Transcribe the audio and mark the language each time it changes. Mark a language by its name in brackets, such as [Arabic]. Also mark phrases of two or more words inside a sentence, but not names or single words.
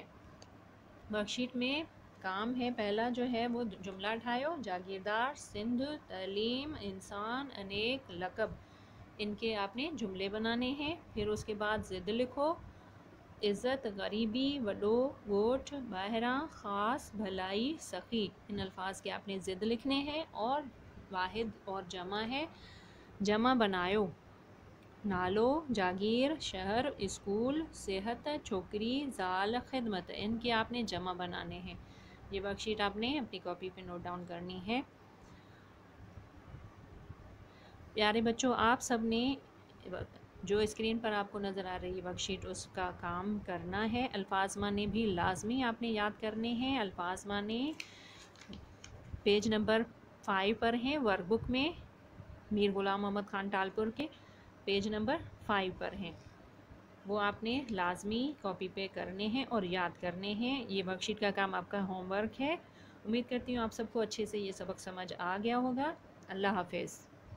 [Urdu] ورک شیٹ میں کام ہے پہلا جو ہے وہ جملہ ٹھایو. جاگیردار، سندھ، تعلیم، انسان، انیک، لقب، ان کے آپ نے جملے بنانے ہیں. پھر اس کے بعد ضد لکھو. عزت، غریبی, [Sindhi] वॾो, ॻोठ, ॿाहिरां, [Urdu] خاص، بھلائی، سخی، ان الفاظ کے آپ نے ضد لکھنے ہیں. اور واحد اور جمع ہے، جمع بنایو. [Sindhi] नालो, जागीर, शहर, स्कूल, सेहत, छोकरी, ज़ाल, [Urdu] خدمت، ان کے آپ نے جمع بنانے ہیں. یہ ورک شیٹ آپ نے اپنی کاپی پہ [English] note down [Urdu] کرنی ہے. پیارے بچو، آپ سب نے جو اسکرین پر آپ کو نظر آ رہی ہے ورک شیٹ، اس کا کام کرنا ہے. الفاظ معنی بھی لازمی آپ نے یاد کرنے ہیں. الفاظ معنی [English] page number [Urdu] 5 پر ہیں ورک بک میں, میر غلام محمد خان ٹالپور کے [English] page number [Urdu] 5 پر ہیں. وہ آپ نے لازمی کاپی پہ کرنے ہیں اور یاد کرنے ہیں. یہ ورک شیٹ کا کام آپ کا ہوم ورک ہے۔ امید کرتی ہوں آپ سب کو اچھے سے یہ سبق سمجھ آ گیا ہوگا. اللہ حافظ.